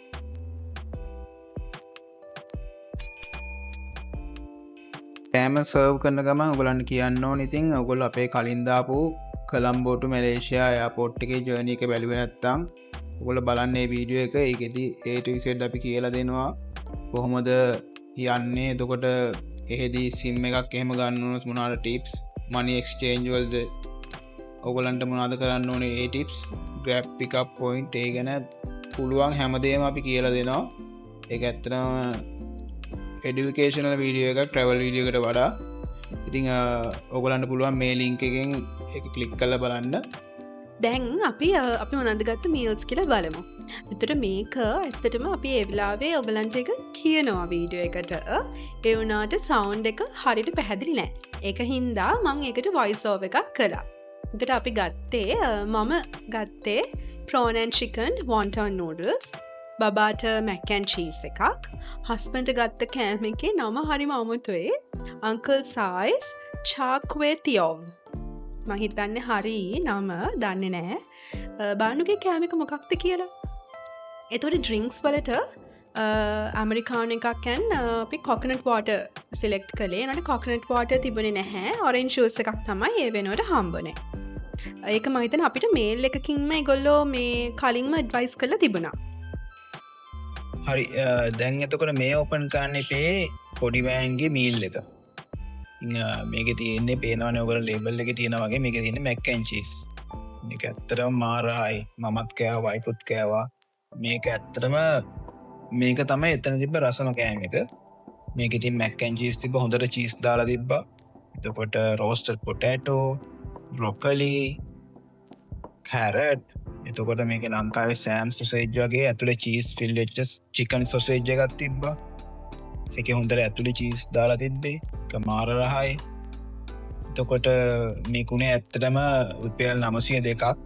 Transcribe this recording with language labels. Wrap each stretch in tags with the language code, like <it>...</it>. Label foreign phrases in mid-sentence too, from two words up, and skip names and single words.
<si>කෑම සර්ව් කරන ගමන් ඔයගලන්ට කියන්න ඕනේ ඉතින් ඔයගොල්ලෝ අපේ කලින් දාපු</si> <en>Colombo to Malaysia airport</en> <si>එකේ ජර්නි එක බැලුවේ නැත්නම් ඔයගොල්ලෝ බලන්න මේ වීඩියෝ එක. ඒකෙදි</si> <en>A to Z</en> <si>අපි කියලා දෙනවා කොහොමද යන්නේ. එතකොට එහෙදී SIM එකක් එහෙම ගන්න ඕනස් මොනවාට ටිප්ස්,</si> <en>money exchange</en> <si>වලද ඔයගොල්ලන්ට මොනවද කරන්න ඕනේ ඒ ටිප්ස්,</si> <en>grab pick up point</en> <si>ඒ ගැන පුළුවන් හැමදේම අපි කියලා දෙනවා. ඒක ඇත්තටම</si> <en>educational video</en> <si>එකක්</si> <en>travel video</en> <si>එකට වඩා. ඉතින් ඔයගොල්ලන්ට පුළුවන් මේ ලින්ක් එකෙන් ඒක ක්ලික් කරලා බලන්න. දැන් අපි මොනවද ගත්ත මීල්ස් කියලා බලමු. එතකොට මේක ඇත්තටම අපි ඒ වෙලාවේ ඔයගලන්ට එක කියනවා වීඩියෝ එකට. ඒ වුණාට සවුන්ඩ් එක හරියට පැහැදිලි නෑ. ඒක හින්දා මම ඒකට</si> <en>voice over</en> <si>එකක් කළා. එතකොට අපි මම ගත්තේ</si> <en>prawn and chicken wonton noodles.</en> <si>බබාට</si> <en>mac and cheese</en> <si>එකක්. හස්බන්ඩ් ගත්ත කෑම එකේ නම හරිම අමුතුයි. Uncle Sai's char kway teow. මම හිතන්නේ හරි නම දන්නේ නැහැ. බානුගේ කෑම එක මොකක්ද කියලා. ඒතකොට ඩ්‍රින්ක්ස් වලට ඇමරිකානු එකක් අපි</si> <en>coconut water</en> <si>සිලෙක්ට් කළේ. නේද</si> <en>coconut water</en> <si>තිබුණේ නැහැ.</si> <en>orange juice</en> <si>එකක් තමයි ඒ වෙනුවට හම්බුනේ. ඒක මම හිතන්නේ අපිට මේල් එකකින්ම ඒගොල්ලෝ මේ කලින්ම ඇඩ්වයිස් කරලා තිබුණා. හරි දැන් එතකොට මේ ඕපන් කරන්න එපේ පොඩි වෑන්ගේ මීල් එක. මේක තියෙන්නේ පේනවනේ ඔයගොල්ලෝ ලේබල් එකේ තියෙනා වගේ මේක තියෙන්නේ</si> <en>mac and cheese.</en> <si>මේක ඇත්තටම මාරයි. මමත් කෑවා, වයිෆුත් කෑවා. මේක ඇත්තටම මේක තමයි එතන තිබ්බ රසම කෑම එක. මේක ඉතින්</si> <en>mac and cheese</en> <si>තිබ්බ හොඳට cheese දාලා තිබ්බා.</si> <en>එතකොට roasted potato, broccoli, carrot.</en> <si>එතකොට මේක ලංකාවේ සෑම් සොසේජ් වගේ ඇතුලේ</si> <en>cheese fill</en> <si>වෙච්ච</si> <en>chicken sausage</en> <si>එකක් තිබ්බා. ඒකේ හොඳට ඇතුලේ cheese දාලා තිබ්බේ. ඒක මාර රහයි. එතකොට මේකුනේ ඇත්තටම රුපියල් 902ක්.</si>